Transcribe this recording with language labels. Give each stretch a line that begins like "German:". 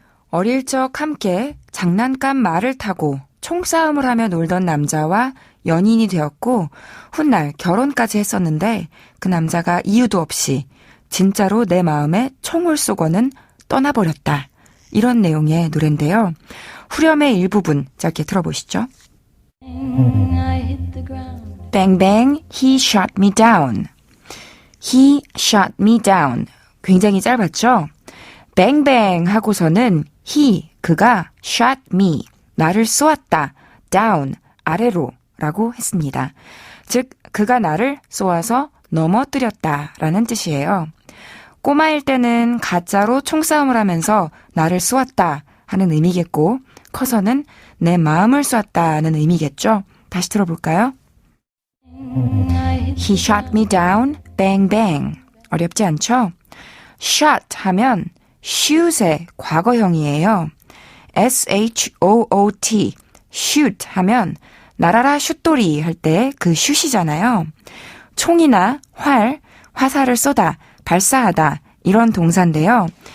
Korean: 어릴 적 함께 장난감 말을 타고 총싸움을 하며 놀던 남자와 연인이 되었고 훗날 결혼까지 했었는데 그 남자가 이유도 없이 진짜로 내 마음에 총을 쏘고는 떠나버렸다. 이런 내용의 노래인데요. 후렴의 일부분 짧게 들어보시죠.
English: Bang bang, he shot me down. He shot me down.
Korean: 굉장히 짧았죠? bang bang 하고서는 he, 그가 shot me, 나를 쏘았다. down, 아래로 라고 했습니다. 즉, 그가 나를 쏘아서 넘어뜨렸다 라는 뜻이에요. 꼬마일 때는 가짜로 총싸움을 하면서 나를 쏘았다 하는 의미겠고, 커서는 내 마음을 쏘았다는 의미겠죠. 다시 들어볼까요?
English: He shot me down, bang bang.
Korean: 어렵지 않죠? shot 하면 shoot의 과거형이에요. shoot, shoot 하면 날아라 슛돌이 할 때 그 슛이잖아요. 총이나 활, 화살을 쏘다, 발사하다 이런 동사인데요.